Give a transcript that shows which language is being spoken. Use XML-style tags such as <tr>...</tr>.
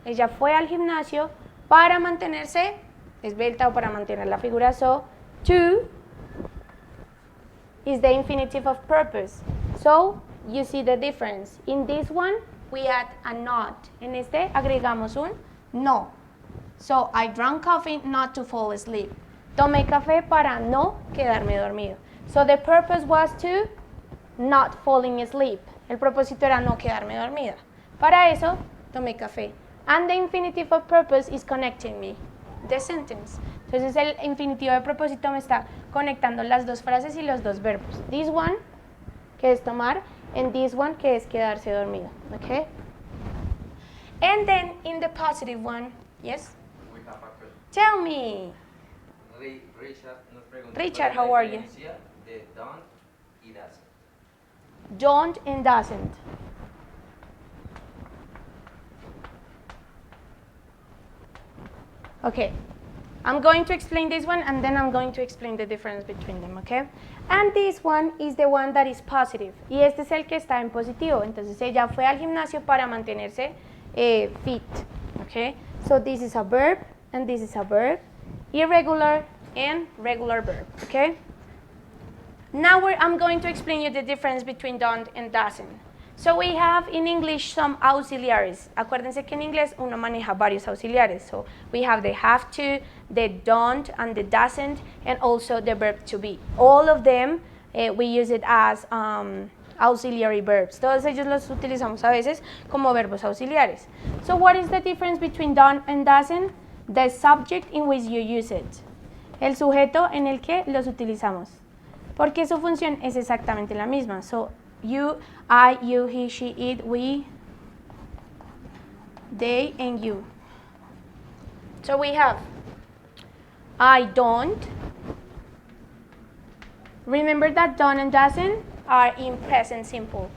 <es>Ella fue al gimnasio para mantenerse esbelta o para mantener la figura.</es> <en>So, to is the infinitive of purpose. So, you see the difference. In this one, we add a not.</en> <es>En este agregamos un no.</es> <en>So, I drank coffee not to fall asleep.</en> <es>Tomé café para no quedarme dormido.</es> <en>So, the purpose was to not falling asleep.</en> <es>El propósito era no quedarme dormida. Para eso, tomé café.</es> <en>And the infinitive of purpose is connecting me, the sentence.</en> <es>Entonces, el infinitivo de propósito me está conectando las dos frases y los dos verbos.</es> <en>This one,</en> <es>que es tomar,</es> <en>and this one,</en> <es>que es quedarse dormido.</es> <en>Okay? And then, in the positive one, yes? We have a Tell me.</en> <es>Richard nos pregunta</es> <en>Richard,</en> <es>cuál es</es> <en>how</en> <es>la</es> <en>are you?</en> <es>diferencia de don't y doesn't.</es> <en>Don't and doesn't. Okay, I'm going to explain this one and then I'm going to explain the difference between them, okay? And this one is the one that is positive.</en> <es>Y este es el que está en positivo. Entonces ella fue al gimnasio para mantenerse fit, okay?</es> <en>So this is a verb and this is a verb. Irregular and regular verb, okay? Now I'm going to explain you the difference between don't and doesn't. So we have in English some auxiliaries.</en> <es>Acuérdense que en inglés uno maneja varios auxiliares.</es> <en>So we have the have to, the don't, and the doesn't, and also the verb to be. All of them we use it as auxiliary verbs.</en> <es>Todos ellos los utilizamos a veces como verbos auxiliares.</es> <en>So what is the difference between don't and doesn't? The subject in which you use it.</en> <es>El sujeto en el que los utilizamos. Porque su función es exactamente la misma.</es> <en>So, you, I, you, he, she, it, we, they, and you. So we have I don't. Remember that don't and doesn't are in present simple.</en>